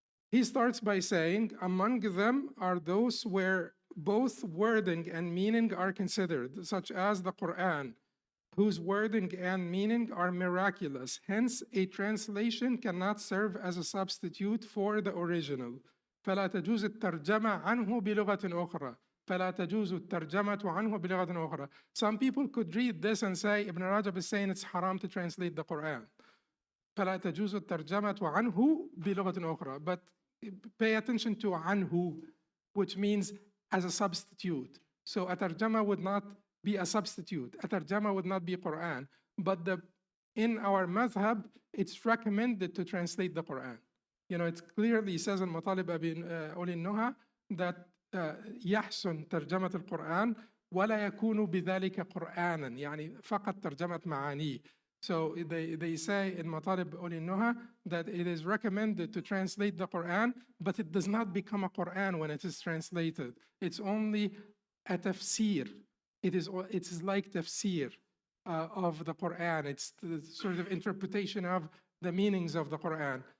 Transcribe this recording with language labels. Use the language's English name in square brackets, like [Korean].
[English] He starts by saying, among them are those where both wording and meaning are considered, such as the Quran, whose wording and meaning are miraculous. Hence, a translation cannot serve as a substitute for the original. [Arabic] فلا تجوز الترجمة عنه بلغة أخرى. فلا تجوز الترجمة عنه بلغة أخرى. [English] Some people could read this and say, Ibn Rajab is saying it's haram to translate the Quran. [Arabic] فلا تجوز الترجمة عنه بلغة أخرى. [English] But pay attention to عنه, which means as a substitute. So a tarjama would not be a substitute. A tarjama would not be Quran. But in our madhab, it's recommended to translate the Quran. It clearly says in Matalib Uli Nuha that [Arabic] يحسن ترجمة القرآن ولا يكون بذلك قرآنا, يعني فقط ترجمة معانيه. [English] So they say in Matalib Uli Nuha that it is recommended to translate the Quran, but it does not become a Quran when it is translated. It's only a tafsir. It is like tafsir of the Quran. It's the sort of interpretation of the meanings of the Quran.